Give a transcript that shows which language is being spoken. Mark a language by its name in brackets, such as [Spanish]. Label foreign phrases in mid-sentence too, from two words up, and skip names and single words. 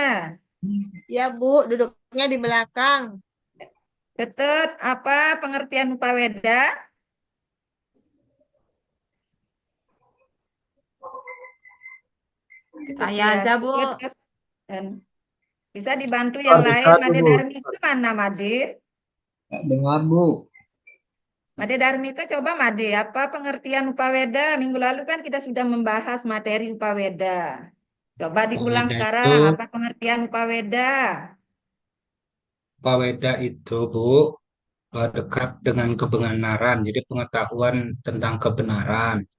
[Indonesian] Ya, Bu, duduknya di belakang. Ketut, apa pengertian Upaweda? Saya aja, Bu. Dan bisa dibantu yang lain. Dekat Made Bu. Darmika mana Made? Dengar Bu, Made Darmika coba Made, apa pengertian Upaweda? Minggu lalu kan kita sudah membahas materi Upaweda. Coba diulang Paweda itu, sekarang, apa pengertian Upaweda? Paweda itu Bu, dekat dengan kebenaran. Jadi pengetahuan tentang kebenaran.